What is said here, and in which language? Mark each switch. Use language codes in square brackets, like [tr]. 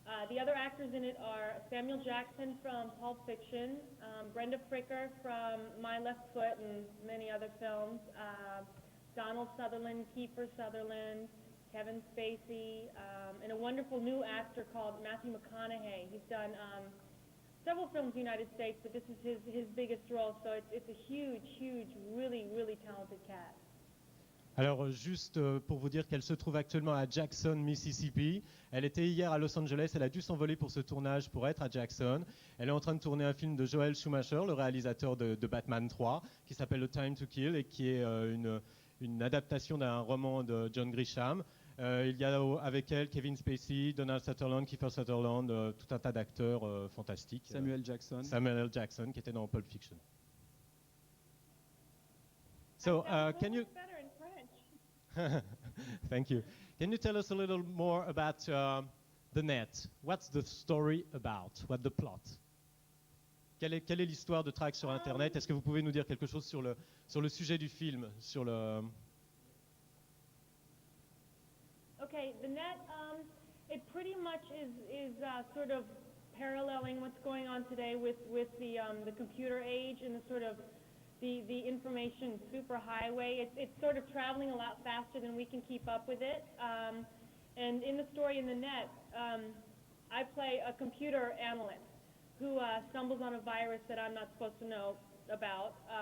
[en] The other actors in it are Samuel Jackson from Pulp Fiction, Brenda Fricker from My Left Foot and many other films, Donald Sutherland, Kiefer Sutherland, Kevin Spacey, and a wonderful new actor called Matthew McConaughey. He's done several films in the United States, but this is his biggest role, so it's a huge, really, really talented cast. [fr] Alors juste pour vous dire qu'elle se trouve actuellement à Jackson, Mississippi. Elle était hier à Los Angeles, elle a dû s'envoler pour ce tournage pour être à Jackson. Elle est en train de tourner un film de Joel Schumacher, le réalisateur de Batman 3, qui s'appelle A Time to Kill et qui est une adaptation d'un roman de John Grisham. Il y a avec elle Kevin Spacey, Donald Sutherland, Kiefer Sutherland, tout un tas d'acteurs fantastiques. Samuel Jackson. Samuel L. Jackson qui était dans Pulp Fiction. [en] So, can you... Better in French. Thank you. Can you tell us a little more about the net? What's the story about? What's the plot? [fr] Quelle est l'histoire de Track sur Internet? Est-ce que vous pouvez nous dire quelque chose sur le sujet du film, sur le... [en] Okay, the net, it pretty much is sort of paralleling what's going on today with the computer age and the sort of the information superhighway. It's sort of traveling a lot faster than we can keep up with it. And in the story in the net, I play a computer analyst who stumbles on a virus that I'm not supposed to know about.